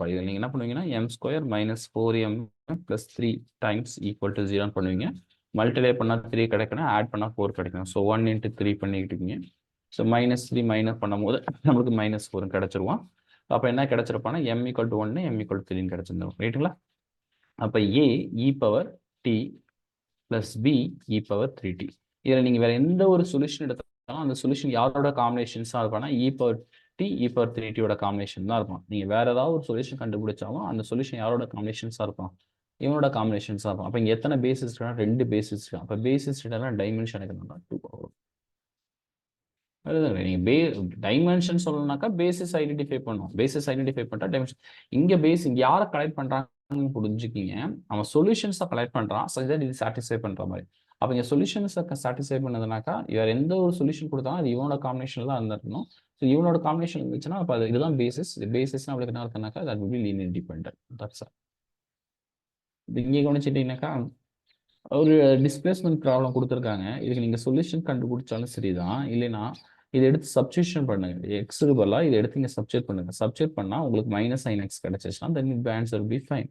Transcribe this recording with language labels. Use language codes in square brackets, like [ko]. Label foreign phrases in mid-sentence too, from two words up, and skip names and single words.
[ta] இதில் நீங்கள் என்ன பண்ணுவீங்கன்னா m² - 4m + 3 [en] times equal to [ta] 0 பண்ணுவீங்க. மல்டிப்ளை பண்ணால் 3 கிடைக்கணும், ஆட் பண்ணால் 4 கிடைக்கணும். ஸோ 1 × 3 பண்ணிக்கிட்டீங்க. ஸோ -3 மைனஸ் பண்ணும்போது நம்மளுக்கு -4 கிடச்சிருவோம். அப்போ என்ன கிடச்சிருப்பானா m = 1 m = 3 கிடச்சிருந்தோம். ரைட்டுங்களா? அப்போ a e⁻t + b e⁻3t. இதில் நீங்கள் வேறு எந்த ஒரு சொல்யூஷன் எடுத்தாலும் அந்த சொல்யூஷன் யாரோட காம்பினேஷன்ஸாக இருப்பானா e⁻t e⁻3tயோட காம்பினேஷன் தான் இருக்கும். நீங்கள் வேறு ஏதாவது ஒரு சொல்யூஷன் கண்டுபிடிச்சாலும் அந்த சொல்யூஷன் யாரோட காம்பினேஷன்ஸாக இருக்கும், இவனோட காம்பினேஷன்ஸாக இருக்கும். அப்போ இங்கே எத்தனை பேசிஸ் இருக்கா, 2 பேசிஸ் இருக்கா. அப்போ [en] basis dimension [ta] எனக்கு 2 பவர். நீங்கள் டைமென்ஷன் சொல்லணும்னாக்கா [en] basis identify [ta] பண்ணும். [en] basis identify [ta] பண்ணிட்டா டைமென்ஷன். இங்கே யாரை கலெக்ட் பண்ணுறாங்கன்னு புரிஞ்சுக்கிங்க. அவன் சொல்யூஷன்ஸை கலெக்ட் பண்ணுறான், ஸோ இது சாட்டிஸ்ஃபை பண்ணுற மாதிரி. அப்போ இங்கே சொல்யூஷன்ஸை சாட்டிஸ்ஃபை பண்ணதுனாக்கா இவர் எந்த ஒரு சொல்யூஷன் கொடுத்தாலும் அது இவனோட காம்பினேஷன் தான் இருந்திருக்கணும். ஸோ இவனோட காம்பினேஷன் இருந்துச்சுன்னா அப்போ அது இதுதான் பேசிஸ். பேசிஸ்னா அவளுக்கு என்ன இருக்குனாக்கா [en] that will be linear dependent. that's all. [ta] இங்கே கவனிச்சிட்டிங்கனாக்கா ஒரு [en] displacement problem [ta] கொடுத்துருக்காங்க. இதுக்கு நீங்கள் சொல்யூஷன் கண்டுபிடிச்சாலும் சரிதான், இல்லைன்னா இதை எடுத்து சப்ஸ்டியூஷன் பண்ணுங்க. எக்ஸுக்கு பதிலாக இதை எடுத்து இங்கே சப்ஸ்டியூட் பண்ணுங்க. சப்ஸ்டியூட் பண்ணால் உங்களுக்கு -sin x கிடைச்சிச்சுன்னா தென் இந்த [en] answer be fine.